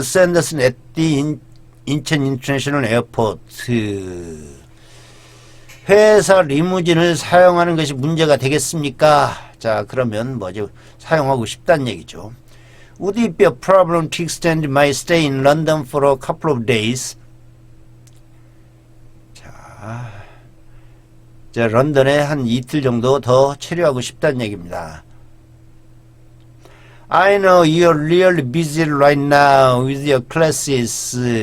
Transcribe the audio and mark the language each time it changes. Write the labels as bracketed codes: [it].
[en] Sanderson at the 인천 인터내셔널 에어포트? [ko] 회사 리무진을 사용하는 것이 문제가 되겠습니까? 자, 그러면 뭐죠? 사용하고 싶다는 얘기죠. [en] Would it be a problem to extend my stay in London for a couple of days? [ko] 자, 런던에 한 이틀 정도 더 체류하고 싶다는 얘기입니다. [en] I know you're really busy right now with your classes.